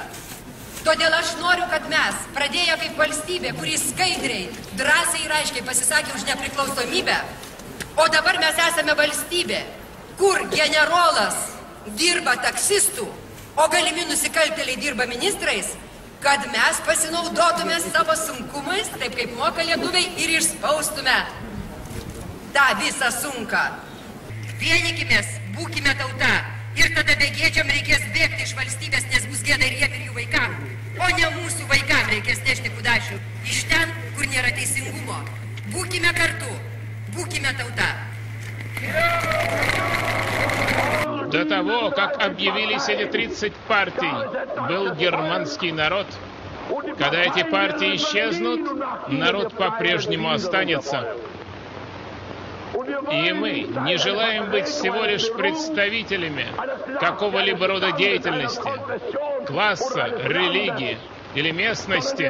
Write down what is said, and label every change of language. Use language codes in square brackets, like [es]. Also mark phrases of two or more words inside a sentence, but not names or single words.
[lt] Todėl aš noriu, kad mes, pradėję kaip valstybė, kuri skaidriai, drąsiai ir aiškiai pasisakė už nepriklausomybę, o dabar mes esame valstybė, kur generolas dirba taksistų, o galimi nusikaltėliai dirba ministrais, kad mes pasinaudotume savo sunkumais, taip kaip moka lietuviai, ir išspaustume tą visą sunką. Vienykimės, būkime tauta Ir tada begėdžiam reikės bėgti iš valstybės, nes bus gėda ir jiem ir jų vaikam. O ne mūsų vaikam reikės nešti kudašių iš ten, kur nėra teisingumo. Būkime kartu, būkime tauta. [ru] До того, как объявились эти 30 партий, был германский народ. Когда эти партии исчезнут, народ по-прежнему останется. И мы не желаем быть всего лишь представителями какого-либо рода деятельности, класса, религии или местности.